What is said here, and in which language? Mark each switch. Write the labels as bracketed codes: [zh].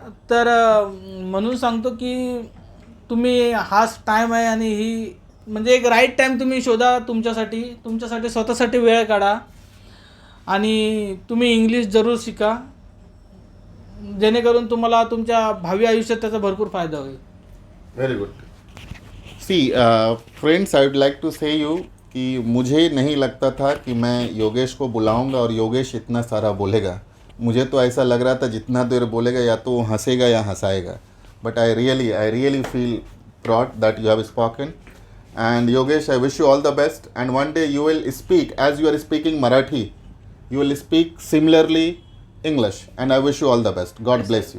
[mr] तर म्हणून सांगतो की तुम्ही हाच टाईम आहे आणि ही म्हणजे एक राईट टाईम तुम्ही शोधा तुमच्यासाठी स्वतःसाठी वेळ काढा आणि तुम्ही इंग्लिश जरूर शिका, जेणेकरून तुम्हाला तुमच्या भावी आयुष्यात त्याचा भरपूर फायदा होईल. [en] Very good. See friends, I would like to say you [hi] कि मुझे नहीं लगता था कि मैं योगेश को बुलाऊंगा और योगेश इतना सारा बोलेगा. मुझे तो ऐसा लग रहा था जितना देर बोलेगा या तो वो हंसेगा या हंसाएगा. [en] But I really feel proud that you have spoken. And Yogesh, I wish you all the best. And one day you will speak, as you are speaking Marathi, you will speak similarly English. And I wish you all the best. God bless you.